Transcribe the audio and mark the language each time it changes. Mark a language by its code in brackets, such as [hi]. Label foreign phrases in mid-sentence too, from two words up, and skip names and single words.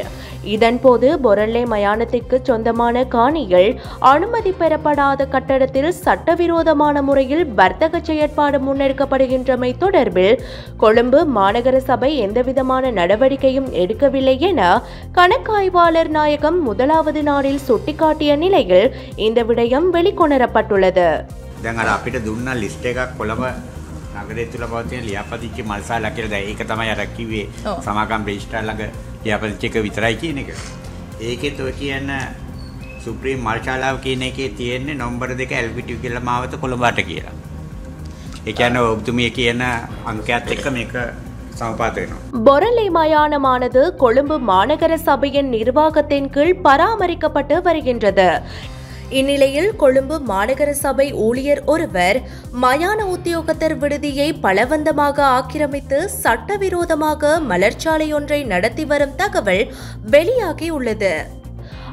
[ta] இதன்போது பொரல்லை மயானத்திற்கு சொந்தமான காணிகள் அனுமதி பெறப்படாத கட்டடத்தில் சட்டவிரோதமான முறையில் வர்த்தக செயற்பாடு முன்னெடுக்கப்படுகின்றமை தொடர்பில் கொழும்பு மாநகர சபை எந்தவிதமான நடவடிக்கையும் எடுக்கவில்லை என கணக்காய்வாளர் நாயகம் முதலாவது நாளில் சுட்டிக்காட்டிய நிலையில் இந்த விடயம் வெளிக்கொணரப்பட்டுள்ளது. [si] දැන් අර අපිට දුන්න ලිස්ට් එකක් කොළඹ නගරය තුල පවතින ලියාපදිංචි මල්ශාලා කියලා දැන් ඒක තමයි අර කිව්වේ සමාගම් රෙජිස්ටර් ළඟ ලියාපදිංචි එක විතරයි කියන එක. ඒකෙත් ඔය කියන සුප්‍රීම් මල්ශාලාව කියන එකේ තියෙන්නේ නම්බර 2 LPT කියලා මාවත කොළඹට කියලා. ඒ කියන්නේ ඔබතුමිය කියන අංකයත් එක්ක මේක සමපාත වෙනවා. [ta] பொரல்லை மயானமானது கொழும்பு மாநகர சபையின் நிர்வாகத்தின் கீழ் பராமரிக்கப்பட்டு வருகின்றது. இந்நிலையில் கொழும்பு மாநகர சபை ஊழியர் ஒருவர் மயான உத்தியோகத்தர் விடுதியை பலவந்தமாக ஆக்கிரமித்து சட்டவிரோதமாக மலர்ச்சாலை ஒன்றை நடத்தி வரும் தகவல் வெளியாகியுள்ளது.